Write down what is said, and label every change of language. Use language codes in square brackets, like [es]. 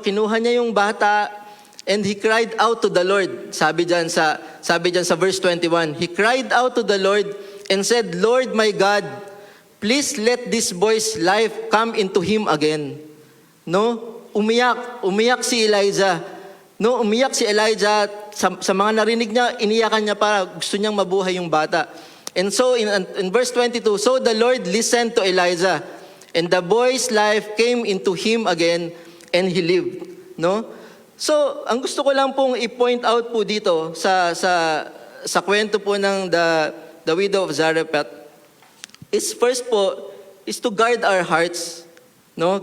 [tl] Kinuha niya yung bata [en] and he cried out to the Lord. [tl] Sabi dyan sa [en] verse 21, he cried out to the Lord and said, Lord my God, please let this boy's life come into him again. [tl] No? Umiyak si Elijah. No, umiyak si Elijah sa mga narinig niya, iniyakan niya para gusto niyang mabuhay yung bata. [en] And so in verse 22, so the Lord listened to Elijah, and the boy's life came into him again, and he lived. No? So, [tl] ang gusto ko lang pong [en] i-point out [tl] po dito sa kwento po ng [en] the widow of Zarephath is first po is to guard our hearts. No?